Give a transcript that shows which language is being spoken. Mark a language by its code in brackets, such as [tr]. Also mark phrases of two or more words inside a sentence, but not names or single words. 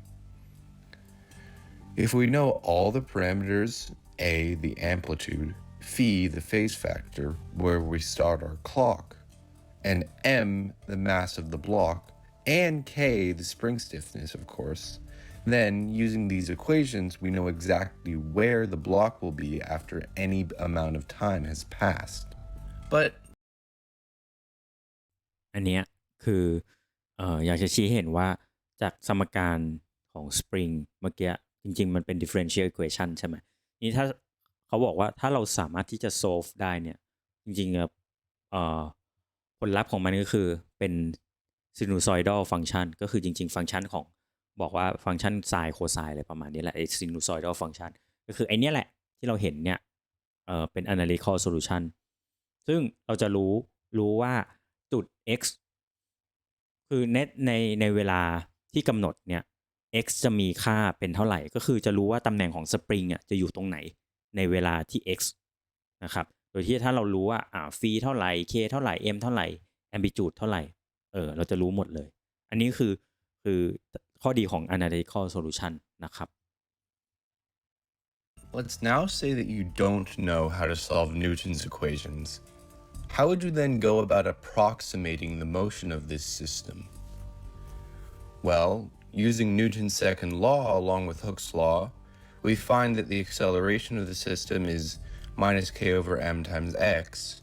[en] If we know all the parameters, a, the amplitude, phi, the phase factor, where we start our clock, and m, the mass of the block, and k, the spring stiffness, of course, then using these equations, we know exactly where the block will be after any amount of time has passed. But [th] อันเนี้ยคืออยากจะชี้เห็นว่าจากสมการของ spring เมื่อกี้จริงๆมันเป็น [en] differential equation [th] ใช่ไหมนี่ถ้าเขาบอกว่าถ้าเราสามารถที่จะ solve ได้เนี่ยจ ริงๆผลลัพธ์ของมันก็คือเป็น [en] sinusoidal function [th] ก็คือจริงๆฟังก์ชันของบอกว่าฟังก์ชัน [en] sin cosine [th] อะไรประมาณนี้แหละไอ้ sinusoidal function ก็คือไอ้นี่แหละที่เราเห็นเนี่ยเป็น [en] analytical solution [th] ซึ่งเราจะรู้ว่าจุด x คือในเวลาที่กำหนดเนี่ย x จะมีค่าเป็นเท่าไหร่ก็คือจะรู้ว่าตำแหน่งของสปริงจะอยู่ตรงไหนในเวลาที่ x นะครับโดยที่ถ้าเรารู้ว่าฟรีเท่าไหร่ k เท่าไหร่ m เท่าไหร่ amplitude เท่าไหร่เราจะรู้หมดเลยอันนี้คือข้อดีของ [en] analytical solution [th] นะครับ [en] let's now say that you don't know how to solve Newton's equations. How would you then go about approximating the motion of this system? Well, using Newton's second law along with Hooke's law, we find that the acceleration of the system is minus k over m times x.